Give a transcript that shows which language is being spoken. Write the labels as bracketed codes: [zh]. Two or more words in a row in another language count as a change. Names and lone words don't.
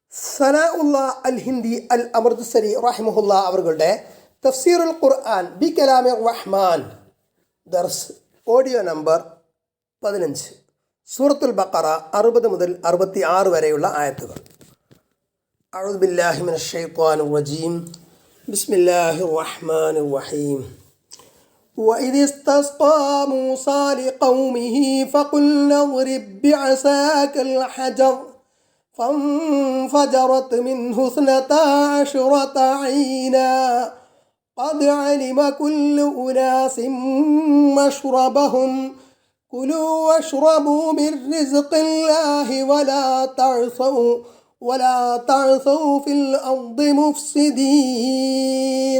[ml] സനാഉള്ള അൽ ഹിന്ദി അൽ അമൃത്സരി റഹിമഹുല്ല അവരുടെ തഫ്സീറുൽ ഖുർആൻ ബി കലാമി റഹ്മാൻ ദർസ് ഓഡിയോ നമ്പർ 15 സൂറത്തുൽ ബഖറ 60 മുതൽ 66 വരെയുള്ള ആയത്തുകൾ. [ar] أعوذ بالله من الشيطان الرجيم. بسم الله الرحمن الرحيم. وإذ استسقى موسى لقومه فقلنا اضرب بعصاك الحجر فانفجرت منه 12 عينا قد علم كل أناس مشربهم كلوا واشربوا من رزق الله ولا تعثوا في الأرض مفسدين.